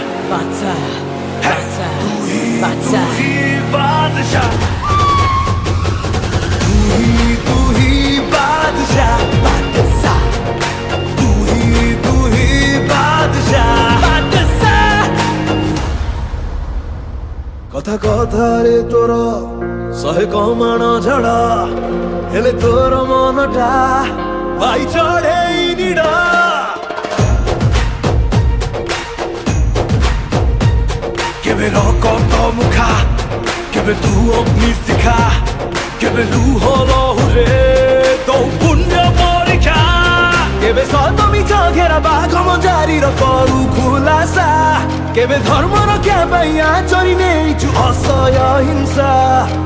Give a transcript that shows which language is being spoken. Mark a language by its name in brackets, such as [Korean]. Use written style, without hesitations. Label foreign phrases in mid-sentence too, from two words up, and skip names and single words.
[Hindi] बादशाह बादशाह तू बादशाह ही बादशाह, तू ही बादशाह, बादशाह तू ही बादशाह, बादशाह [Odia] କଥା କଥାରେ ତୋର ଶହେ କମାଣ ଝଡ଼ ହେଲେ ତୋର ମନଟା ଭାଇ ଚଢ଼େଇ ନିଡ଼। କେବେ ରକତ ମୁଖା, କେବେ ତୁ ଅଗ୍ନି ଶିଖା, କେବେ ଲୁହ ଲହୁରେ ତୋ ପୁଣ୍ୟ ପରୀକ୍ଷା, କେବେ ସତ ମିଛ ଘେରା ବାଘ ମଜାରିର କରୁ ଖୁଲାସା, କେବେ ଧର୍ମ ରକ୍ଷା ପାଇଁ ଆଚରି ନେଇଛୁ ଅସହ୍ୟ ହିଂସା।